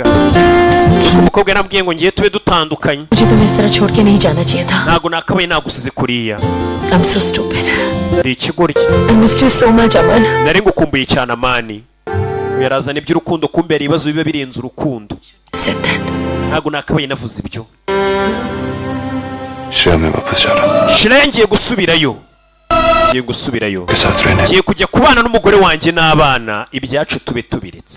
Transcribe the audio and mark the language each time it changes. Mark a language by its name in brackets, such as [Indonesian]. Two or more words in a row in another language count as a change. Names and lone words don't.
[Kinyarwanda] Umukobwa nabwiye ngo ngiye tube dutandukanye. Ntago nakabaye nagusize kuriya. [English] I'm so stupid. [Kinyarwanda] Ndi ikigoryi. [English] I missed you so much, Aman. [Kinyarwanda] Nari ngukumbuye cyane Amani. Yarazana iby'urukundo kumbe ari ibibazo biba birenze urukundo. Ntago nakabaye navuze ibyo. Shira ngiye gusubirayo. Ngiye gusubirayo. Ngiye kujya kubana n'umugore wanjye n'abana, ibyacu tube tubiretse.